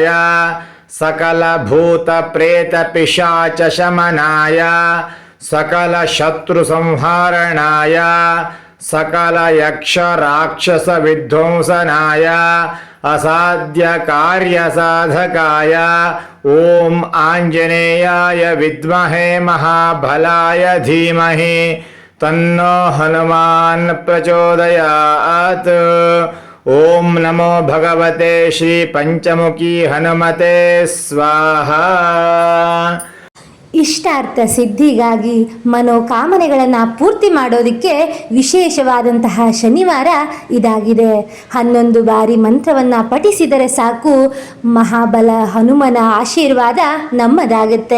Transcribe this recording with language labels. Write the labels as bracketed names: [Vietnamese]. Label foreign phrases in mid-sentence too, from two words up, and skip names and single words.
[Sanskrit] सकल भूत प्रेत पिशाच शमनाय सकल शत्रु संहारणाय सकल यक्ष राक्षस विध्वंसनाय असाध्य कार्य साधकाय ओम आंजनेयाय विद्महे महाबलाय धीमहि तन्नो हनुमान प्रचोदयात्। ओम नमो भगवते श्री पंचमुखी हनुमते स्वाहा। [Kannada] ಇಷ್ಟಾರ್ಥ ಸಿದ್ಧಿಗಾಗಿ ಮನೋಕಾಮನೆಗಳನ್ನು ಪೂರ್ತಿ ಮಾಡೋದಕ್ಕೆ ವಿಶೇಷವಾದಂತಹ ಶನಿವಾರ ಇದಾಗಿದೆ. 11 ಬಾರಿ ಮಂತ್ರವನ್ನು ಪಠಿಸಿದರೆ ಸಾಕು, ಮಹಾಬಲ ಹನುಮನ ಆಶೀರ್ವಾದ ನಮ್ಮದಾಗುತ್ತೆ.